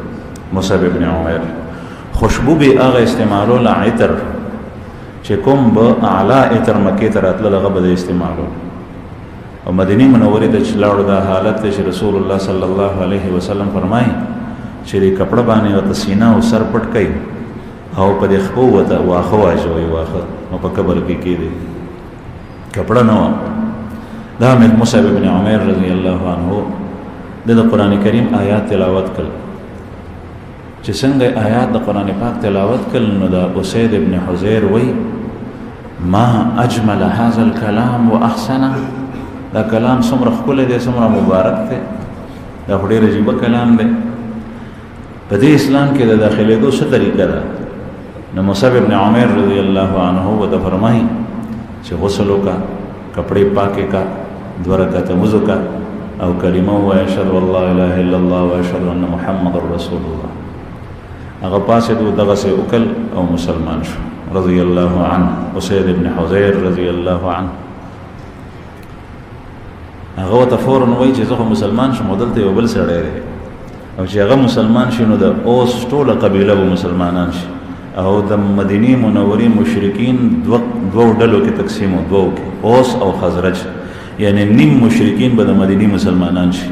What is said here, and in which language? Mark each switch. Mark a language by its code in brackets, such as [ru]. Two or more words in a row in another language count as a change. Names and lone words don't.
[ps] مصعب بن عمیر خوشبو به هغه استعمالوله عطر چې کوم به اعلی عطر مکې ته راتلل هغه به د استعمالول او مدینه منورې ته چې لاړو دا حالت دی چې رسول الله [ar] صلی الله علیه وسلم [ps] فرمایي چې دې کپړه باندې ورته سینه او سر پټ کوي او په دې خپو ورته واښه واچوئ واښه او په قبر کې کېږدئ کپړه نه وه. دا مصعب بن عمیر [ar] رضی الله عنه [ps] د قرآن کریم آیات تلاوت کړل چې څنګه آیات د قرآن پاک تلاوت کړل نو دا اسید ابن حضیر وی [ar] ما اجمل هذا الكلام واحسنه [ps] دا کلام څومره ښکلی دی څومره مبارک دی دا خو ډېر عجیبه کلام دی. په دې اسلام کې د داخلېدو څه طریقه ده؟ نو مصعب ابن عمیر [ar] رضی الله عنه [ps] ورته فرمایي چې غسل وکړه [ur] کپڑے پاکے کا [ps] 2 رکعته وضو کا او کلمه وایه [ar] اشهد ان لا اله الا الله واشهد ان محمد رسول الله. [ps] هغه پاسې دغه سه وکل او مسلمان شو [ar] رضی الله عنه. [ps] اسید ابن حذیر [ar] رضی الله عنه [ps] هغه ته فورا وایي چې زه مسلمان شم، دلته یو بل سړی دی او چې هغه مسلمان شي نو د اوس ټوله قبیله به مسلمانان شي او د مدینه منورې مشرکین دوه ډلو کې تقسیم او دوه کې اوس او خزرج، یعنی نیم مشرکین به د مدینه مسلمانان شي.